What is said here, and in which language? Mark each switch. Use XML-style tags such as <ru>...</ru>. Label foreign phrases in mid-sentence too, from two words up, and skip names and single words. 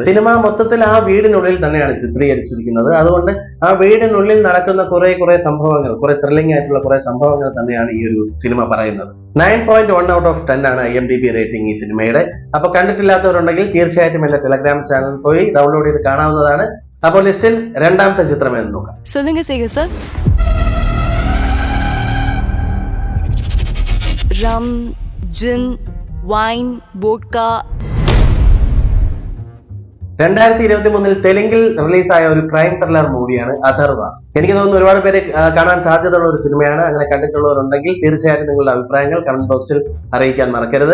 <ml>സിനിമ മൊത്തത്തിൽ ആ വീടിനുള്ളിൽ തന്നെയാണ് ചിത്രീകരിച്ചിരിക്കുന്നത്. അതുകൊണ്ട് ആ വീടിനുള്ളിൽ നടക്കുന്ന കുറെ സംഭവങ്ങൾ, കുറെ ത്രില്ലിംഗ് ആയിട്ടുള്ള കുറെ സംഭവങ്ങൾ തന്നെയാണ് ഈ ഒരു സിനിമ പറയുന്നത്. 9.1</ml> <en>out of</en> <ml>10 ആണ് IMDb റേറ്റിംഗ് ഈ സിനിമയുടെ. അപ്പൊ കണ്ടിട്ടില്ലാത്തവരുണ്ടെങ്കിൽ തീർച്ചയായിട്ടും എന്റെ</ml> <en>Telegram channel</en> <ml>പോയി ഡൗൺലോഡ് ചെയ്ത് കാണാവുന്നതാണ്. അപ്പോൾ ലിസ്റ്റിൽ 2ാമത്തെ ചിത്രം എന്ന് നോക്കാം.</ml> <ta>சொல்லுங்க சேகர் சார். ரம், ஜின்,</ta> <en>wine, vodka.</en> <ml>2023 തെലുങ്കിൽ റിലീസായ ഒരു</ml> <en>crime thriller</en> <ml>മൂവിയാണ് അഥർവ. എനിക്ക് തോന്നുന്നു ഒരുപാട് പേര് കാണാൻ സാധ്യതയുള്ള ഒരു സിനിമയാണ്. അങ്ങനെ കണ്ടിട്ടുള്ളവരുണ്ടെങ്കിൽ തീർച്ചയായിട്ടും നിങ്ങളുടെ അഭിപ്രായങ്ങൾ</ml> <en>comment box-il</en> <ml>അറിയിക്കാൻ മറക്കരുത്.</ml>